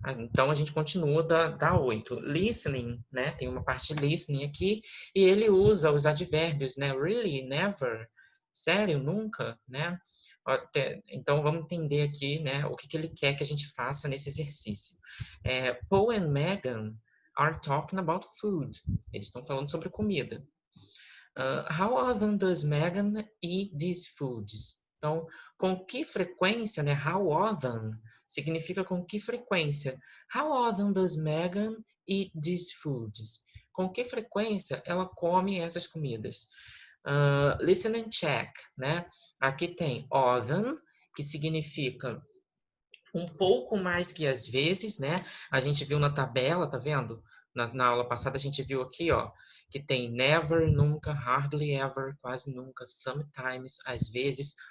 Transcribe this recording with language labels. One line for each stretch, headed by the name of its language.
Portuguese: Então, a gente continua da 8. Listening, né? Tem uma parte de listening aqui, e ele usa os advérbios, né? Really, never, sério, nunca, né? Então, vamos entender aqui, né? O que ele quer que a gente faça nesse exercício.
English: Paul and Megan are talking about food.
Portuguese: Eles estão falando sobre comida.
English: How often does Megan eat these foods?
Portuguese: Então, com que frequência, né?
English: How often
Portuguese: significa com que frequência.
English: How often does Megan eat these foods?
Portuguese: Com que frequência ela come essas comidas?
English: Listen and check,
Portuguese: né? Aqui tem often, que significa um pouco mais que às vezes, né? A gente viu na tabela, tá vendo? Na aula passada a gente viu aqui, ó, que tem never, nunca, hardly ever, quase nunca, sometimes, às vezes.